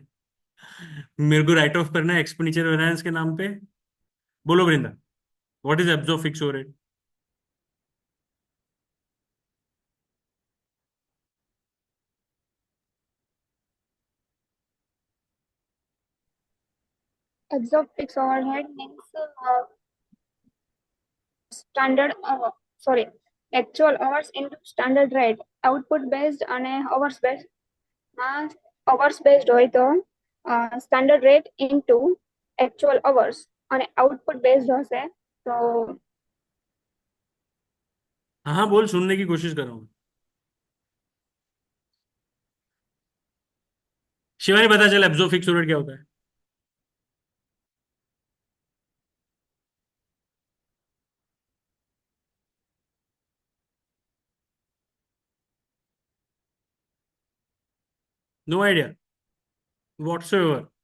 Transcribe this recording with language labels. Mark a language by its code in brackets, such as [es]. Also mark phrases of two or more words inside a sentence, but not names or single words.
[hi] मेरे को [en] write off [hi] करना है [en] expenditure variance [hi] के नाम पे। [en] बोलो वृंदा, what is absorb fix rate? Absorb fixed overhead means standard, sorry, actual hours into standard rate. Output based અને hours based. hours based [gu] હોય તો [en] standard rate into actual hours અને output based [gu] હશે તો [hi] हाँ हाँ बोल, सुनने की कोशिश कर रहा हूँ। शिवानी पता चला [en] absorb fix rate [hi] क्या होता है? [en] no idea whatsoever.